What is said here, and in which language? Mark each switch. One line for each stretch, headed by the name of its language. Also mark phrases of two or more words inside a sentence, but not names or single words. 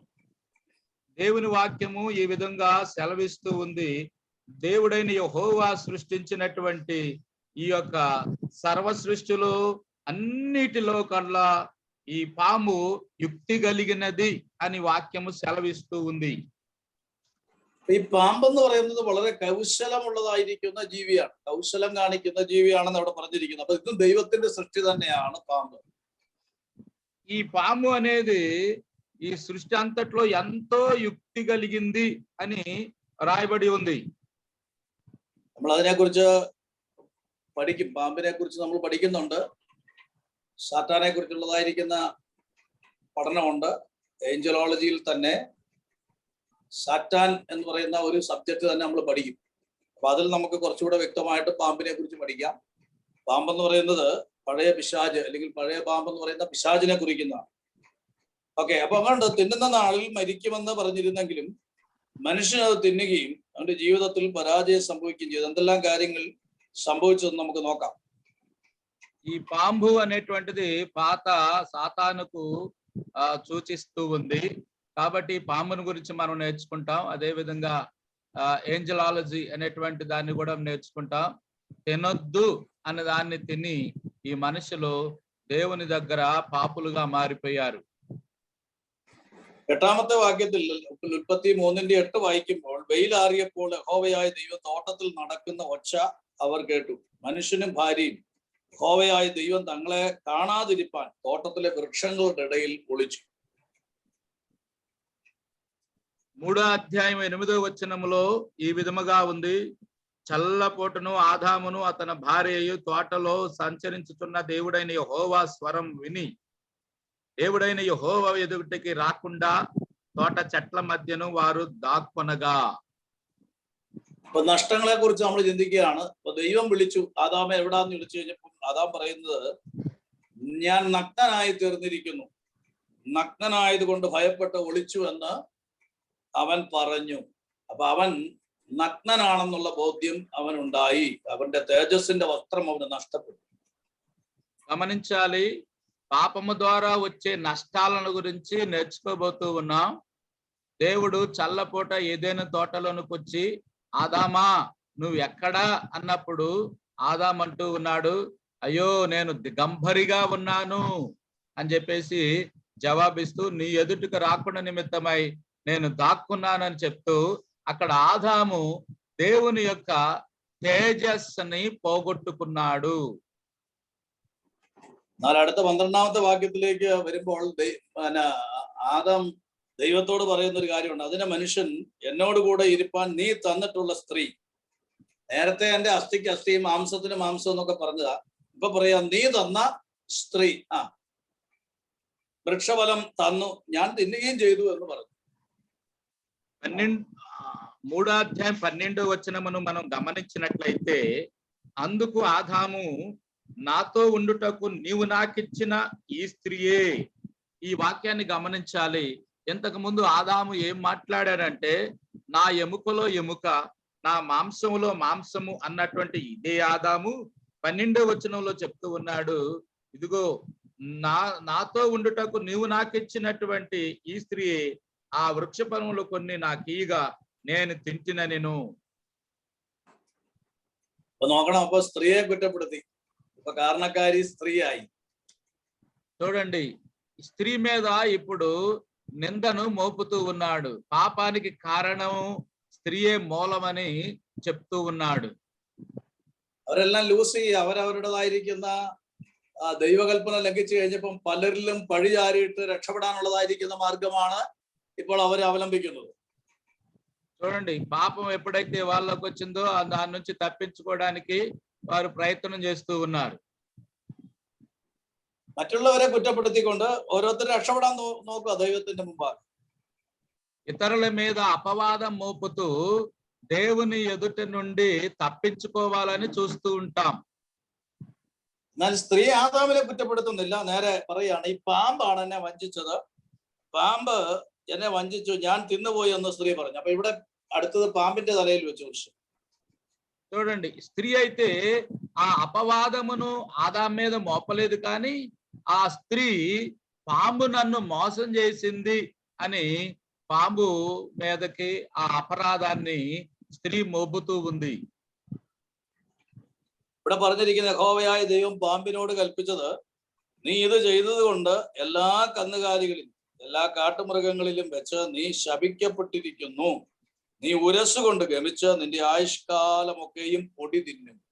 Telugu: దేవుని వాక్యము ఈ విధంగా సెలవిస్తూ ఉంది. దేవుడైన యెహోవా సృష్టించినటువంటి ఈ యొక్క సర్వ సృష్టిలో అన్నిటిలో కల్లా ఈ పాము యుక్తి కలిగినది అని వాక్యము సెలవిస్తూ ఉంది.
Malayalam: ഈ പാമ്പെന്ന് പറയുന്നത് വളരെ കൗശലമുള്ളതായിരിക്കുന്ന ജീവിയാണ്, കൗശലം കാണിക്കുന്ന ജീവിയാണെന്ന് അവിടെ പറഞ്ഞിരിക്കുന്നത്. അപ്പൊ ഇതും ദൈവത്തിന്റെ സൃഷ്ടി തന്നെയാണ് പാമ്പ്.
Telugu: ఈ పాము అనేది ఈ సృష్టి అంతట్లో ఎంతో యుక్తి కలిగింది అని రాయబడి ఉంది.
Malayalam: നമ്മൾ അതിനെക്കുറിച്ച് പഠിക്കും, പാമ്പിനെ കുറിച്ച് നമ്മൾ പഠിക്കുന്നുണ്ട്. സാത്താനെ കുറിച്ചുള്ളതായിരിക്കുന്ന പഠനമുണ്ട്. ഏഞ്ചലോളജിയിൽ തന്നെ സാറ്റാൻ എന്ന് പറയുന്ന ഒരു സബ്ജക്ട് തന്നെ നമ്മൾ പഠിക്കും. അപ്പൊ അതിൽ നമുക്ക് കുറച്ചുകൂടെ വ്യക്തമായിട്ട് പാമ്പിനെ കുറിച്ച് പഠിക്കാം. പാമ്പെന്ന് പറയുന്നത് പഴയ പിശാജ് അല്ലെങ്കിൽ പഴയ പാമ്പെന്ന് പറയുന്ന പിശാജിനെ കുറിക്കുന്നതാണ്. ഓക്കെ, അപ്പൊ അതുകൊണ്ട് തിന്നുന്ന നാളിൽ മരിക്കുമെന്ന് പറഞ്ഞിരുന്നെങ്കിലും മനുഷ്യൻ അത് തിന്നുകയും അവന്റെ ജീവിതത്തിൽ പരാജയം സംഭവിക്കുകയും ചെയ്തു. എന്തെല്ലാം കാര്യങ്ങൾ సంభవించదని നമുക്ക് നോക്കാം.
Telugu: ఈ పాంబు అనేటువంటిది పాత సాతానుకు సూచిస్తూ ఉంది. కాబట్టి పాంబుని గురించి మనం నేర్చుకుంటాం. అదే విధంగా ఏంజలాలజీ అనేటువంటి దాన్ని కూడా నేర్చుకుంటాం. తినొద్దు అనే దాన్ని తిని ఈ మనుషులు దేవుని దగ్గర పాపులుగా మారిపోయారు.
Malayalam: 8ാമത്തെ വാക്യത്തിൽ ഉൽപ്പത്തി 3:8 വായിക്കുമ്പോൾ വെയിലാറിയപ്പോൾ യഹോവയായ ദൈവം തോട്ടത്തിൽ നടക്കുന്ന ഒച്ച അവർ കേട്ടു. മനുഷ്യനും ഭാര്യയും യഹോവയായ ദൈവം തങ്ങളെ കാണാതിരിപ്പാൻ തോട്ടത്തിലെ വൃക്ഷങ്ങളുടെ ഇടയിൽ ഒളിച്ചു.
Telugu: 3వ అధ్యాయం 8వ వచనములో ఈ విధముగా ఉంది. చల్లపోటును ఆదామును అతని భార్యయు తోటలో సంచరించుతున్న దేవుడైన యెహోవా స్వరం విని దేవుడైన యెహోవా ఎదుటికి రాకుండా తోట చెట్ల మధ్యను వారు దాక్కొనగా.
Malayalam: അപ്പൊ നഷ്ടങ്ങളെ കുറിച്ച് നമ്മൾ ചിന്തിക്കുകയാണ്. അപ്പൊ ദൈവം വിളിച്ചു, ആദാമെ എവിടാന്ന് വിളിച്ചു കഴിഞ്ഞപ്പോൾ ആദാം പറയുന്നത്, ഞാൻ നഗ്നനായി തീർന്നിരിക്കുന്നു, നഗ്നനായത് കൊണ്ട് ഭയപ്പെട്ട് ഒളിച്ചു എന്ന് അവൻ പറഞ്ഞു. അപ്പൊ അവൻ നഗ്നനാണെന്നുള്ള ബോധ്യം അവനുണ്ടായി. അവന്റെ തേജസ്സിന്റെ വസ്ത്രം അവന് നഷ്ടപ്പെട്ടു.
Telugu: గమనించాలి, పాపము ద్వారా వచ్చే నష్టాలను గురించి నేర్చుకోబోతూ ఉన్నాం. దేవుడు చల్లపూట ఏదైనా తోటలోనికి వచ్చి ఆదామా నువ్వు ఎక్కడా అన్నప్పుడు ఆదాం అంటూ ఉన్నాడు, అయ్యో నేను దిగంబరిగా ఉన్నాను అని చెప్పేసి జవాబిస్తూ నీ ఎదుటికి రాకుండా నిమిత్తమై నేను దాక్కున్నానని చెప్తూ అక్కడ ఆదాము దేవుని యొక్క తేజస్సుని పోగొట్టుకున్నాడు.
Malayalam: എന്നാൽ അടുത്ത 12ാമത്തെ വാക്യത്തിലേക്ക് വരുമ്പോൾ ആദാം ദൈവത്തോട് പറയുന്ന ഒരു കാര്യമുണ്ട്. അതിനെ മനുഷ്യൻ എന്നോട് കൂടെ ഇരിപ്പാൻ നീ തന്നിട്ടുള്ള സ്ത്രീ, നേരത്തെ എന്റെ അസ്ഥിക്ക് അസ്ഥിയും മാംസത്തിന് മാംസം എന്നൊക്കെ പറഞ്ഞതാ, ഇപ്പൊ പറയാം നീ തന്ന സ്ത്രീ വൃക്ഷഫലം തന്നു, ഞാൻ തിന്നുകയും ചെയ്തു എന്ന് പറഞ്ഞു.
Telugu: 3వ అధ్యాయం 12వ వచనమును మనం గమనించినట్లయితే, అందుకు ఆదాము నాతో ఉండుటకు నీవు నాకిచ్చిన ఈ స్త్రీయే. ఈ వాక్యాన్ని గమనించాలి. ఇంతకు ముందు ఆదాము ఏం మాట్లాడాడంటే, నా ఎముకలో ఎముక, నా మాంసములో మాంసము అన్నటువంటి ఇదే ఆదాము 12వ వచనంలో చెప్తూ ఉన్నాడు, ఇదిగో నాతో ఉండుటకు నీవు నాకిచ్చినటువంటి ఈ స్త్రీ ఆ వృక్ష ఫలములు కొన్ని నాకీగా నేను తింటిన నేను.
Malayalam: നോക്കണം, അപ്പൊ സ്ത്രീയെ കുറ്റപ്പെടുത്തി, ഇപ്പൊ കാരണക്കാരി സ്ത്രീയായി.
Telugu: చూడండి, స్త్రీ మీద ఇప్పుడు నిందను మోపుతూ ఉన్నాడు. పాపానికి కారణం స్త్రీయే మూలమని చెప్తూ ఉన్నాడు.
Malayalam: അവരെല്ലാം ലൂസി അവരവരുടേതായിരിക്കുന്ന ദൈവകൽപ്പന ലംഘിച്ചു കഴിഞ്ഞപ്പം പലരിലും പഴി ചാരിയിട്ട് രക്ഷപ്പെടാനുള്ളതായിരിക്കുന്ന മാർഗമാണ് ഇപ്പോൾ അവർ അവലംബിക്കുന്നത്.
Telugu: చూడండి, పాపం ఎప్పుడైతే వాళ్ళకి వచ్చిందో దాని నుంచి తప్పించుకోవడానికి వారు ప్రయత్నం చేస్తూ ఉన్నారు.
Malayalam: മറ്റുള്ളവരെ കുറ്റപ്പെടുത്തിക്കൊണ്ട് ഓരോരുത്തരും രക്ഷപ്പെടാൻ നോക്കുക ദൈവത്തിന്റെ മുമ്പാകെ.
Telugu: ఇతరుల మీద అపవాదం మోపుతూ దేవుని ఎదుట నుండి తప్పించుకోవాలని చూస్తూ ఉంటాం.
Malayalam: എന്നാൽ സ്ത്രീ ആദാമിനെ കുറ്റപ്പെടുത്തുന്നില്ല, നേരെ പറയാണ് ഈ പാമ്പാണ് എന്നെ വഞ്ചിച്ചത്, പാമ്പ് എന്നെ വഞ്ചിച്ചു, ഞാൻ തിന്നുപോയി എന്ന് സ്ത്രീ പറഞ്ഞു. അപ്പൊ ഇവിടെ അടുത്തത് പാമ്പിന്റെ തലയിൽ വെച്ച് കുറിച്ച്.
Telugu: చూడండి, స్త్రీ అయితే ఆ అపవాదమును ఆదాం మీద మోపలేదు, కానీ ఆ స్త్రీ పాంబు నన్ను మోసం చేసింది అని పాంబు మీదకి ఆ అపరాధాన్ని స్త్రీ మోపుతూ ఉంది.
Malayalam: ഇവിടെ പറഞ്ഞിരിക്കുന്ന യഹോവയായ ദൈവം പാമ്പിനോട് കൽപ്പിച്ചത്, നീ ഇത് ചെയ്തത് കൊണ്ട് എല്ലാ കന്നുകാലികളിലും എല്ലാ കാട്ടുമൃഗങ്ങളിലും വെച്ച് നീ ശപിക്കപ്പെട്ടിരിക്കുന്നു. നീ ഉരസ്സുകൊണ്ട് ഗമിച്ച് നിന്റെ ആയുഷ്കാലമൊക്കെയും പൊടി തിന്നും.